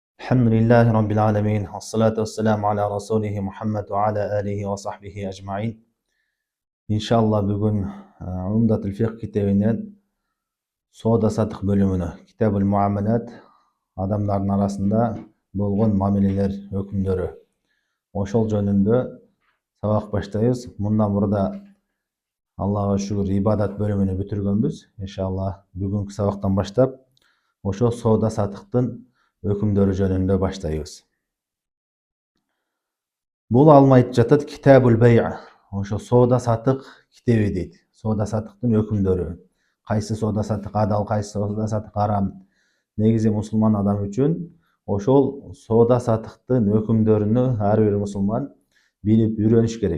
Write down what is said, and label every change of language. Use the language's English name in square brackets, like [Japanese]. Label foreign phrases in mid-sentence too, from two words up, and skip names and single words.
[Arabic] الحمد لله رب العالمين والصلاة والسلام على رسوله محمد وعلى آله وصحبه أجمعين. [Kyrgyz] Иншаллах бүгүн Умдатул Фикх китебинин соода сатык бөлүмүн, Китабул Муамалат, адамдардын арасында болгон мамилелер өкүмдөрү. Ошол жөнүндө сабак баштайбыз. Бундан бурада Аллахка шүгүр ибадат бөлүмүн бүтүргөнбүз. Иншаллах бүгүнкү сабактан баштап ошол соода сатыктын өкүмдөрү жөнүндө баштайбыз. Бул алмайт жатат Китабул Бей'. Ошо сода сатык китеби дейт. Сода сатыктын өкүмдөрү. Кайсы сода сатык адал, кайсы сода сатык арам. Негизи мусулман адам үчүн ошол сода сатыктын өкүмдөрүнү ар бир мусулман билип үйрөнүш керек.